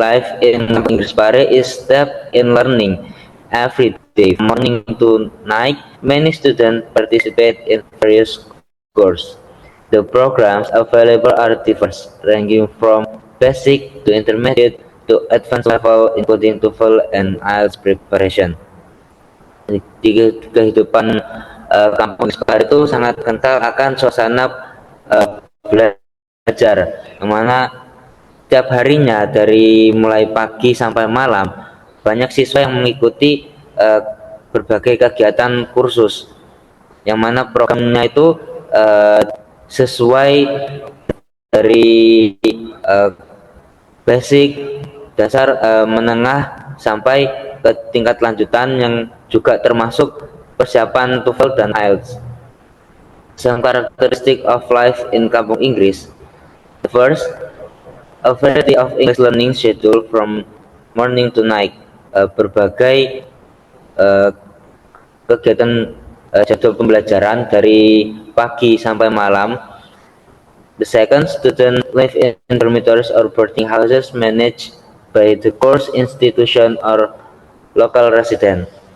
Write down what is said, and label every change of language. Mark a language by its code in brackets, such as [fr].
[en] Life in Inggris Pare is step in learning every day, morning to night. Many students participate in various courses. The programs available are diverse, ranging from basic to intermediate to advanced level, including TOEFL and IELTS preparation. [id] Di kehidupan Kampung Inggris Pare itu sangat kental akan suasana belajar, yang mana tiap harinya dari mulai pagi sampai malam banyak siswa yang mengikuti berbagai kegiatan kursus, yang mana programnya itu sesuai dari basic, dasar, menengah sampai ke tingkat lanjutan yang juga termasuk persiapan TOEFL dan IELTS. [en] Some characteristic of life in Kampung Inggris. The first, a variety of English learning schedule from morning to night. [id] Berbagai kegiatan jadwal pembelajaran dari pagi sampai malam. [en] The second, student live in dormitories or boarding houses managed by the course institution or local resident.